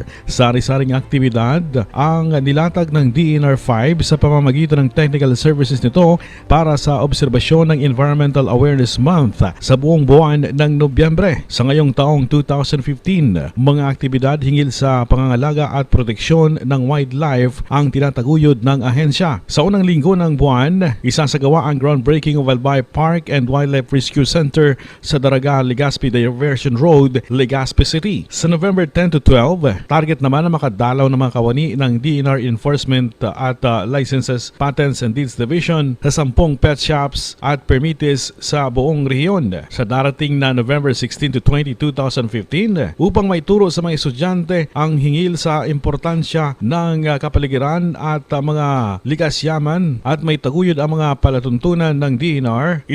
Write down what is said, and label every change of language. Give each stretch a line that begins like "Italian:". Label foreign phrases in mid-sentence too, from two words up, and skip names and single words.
Filipino: Sari-saring aktibidad ang nilatag ng DNR 5 sa pamamagitan ng technical services nito para sa obserbasyon ng Environmental Awareness Month sa buong buwan ng Nobyembre. Sa ngayong taong 2015, mga aktibidad hinggil sa pangangalaga at proteksyon ng wildlife ang tinataguyod ng ahensya. Sa unang linggo ng buwan, isasagawa ang groundbreaking of Albay Park and Wildlife Rescue Center sa Daraga, Legazpi Diversion Road, Legazpi City. Sa November 10 to 12, target naman na makadalaw ng mga kawani ng DNR Enforcement at Licenses, Patents and Deeds Division sa 10 pet shops at permites sa buong rehiyon sa darating na November 16 to 20, 2015 upang maituro sa mga estudyante ang hingil sa importansya ng kapaligiran at mga likas yaman at may taguyod ang mga palatuntunan ng DNR.